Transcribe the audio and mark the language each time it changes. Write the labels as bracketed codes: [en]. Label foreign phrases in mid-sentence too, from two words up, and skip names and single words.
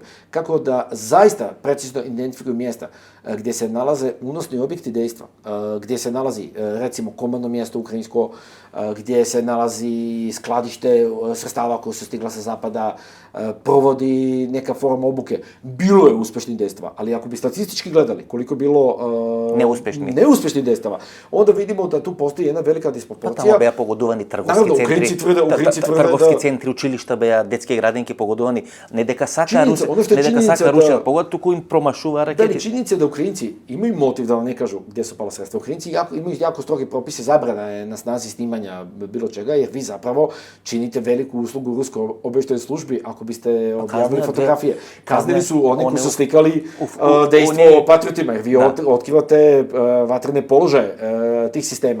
[sr] Kako da zaista precizno identifikuju mjesta gdje se nalaze unosni objekti dejstva, gdje se nalazi recimo komandno mjesto ukrajinsko, gdje se nalazi skladište sredstava koje su stigla sa zapada, provodi neka forma obuke. Bilo je uspešnih dejstva, ali ako bi statistički gledali koliko je bilo neuspešnih dejstava, onda vidimo da tu postoji jedna velika disproporcija. [mk] Tamo беа погодувани трговски центри, училишта беа, детски градинки погодувани. Не дека сака Русија погодат, туку им промашува ракети. Да, [sr] činjenica da Ukrajinci imaju motiv da vam ne kažu gdje su pala sredstva. Ukrajinci imaju jako strogi propise, zabrana je na snazi snimanja bilo čega, jer vi zapravo činite veliku uslugu ruskoj obavještajnoj službi ako biste objavili fotografije. Kaznili su oni koji su slikali dejstvo o patriotima, jer vi otkrivate vatrene položaje tih sistema.